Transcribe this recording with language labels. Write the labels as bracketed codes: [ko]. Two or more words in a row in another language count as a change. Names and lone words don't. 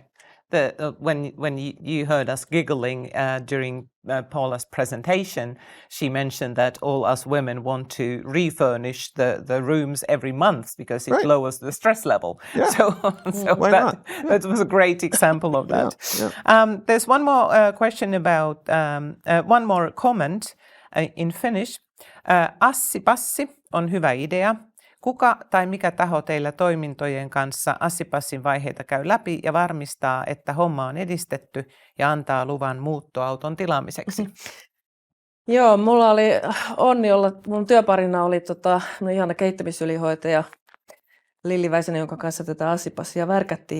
[en] When you heard us giggling during Paula's presentation, she mentioned that all us women want to refurnish the rooms every month because it lowers the stress level. Yeah. So that was a great example of that. Yeah. There's one more question about one more comment in Finnish. [fi] Assi-passi on hyvä idea. Kuka tai mikä taho teillä toimintojen kanssa Assi-passin vaiheita käy läpi ja varmistaa, että homma on edistetty ja antaa luvan muuttoauton tilaamiseksi? Joo, mulla oli onni olla, mun työparina oli ihana kehittämisylihoitaja Lilli Väisänen, jonka kanssa tätä Assi-passia värkättiin.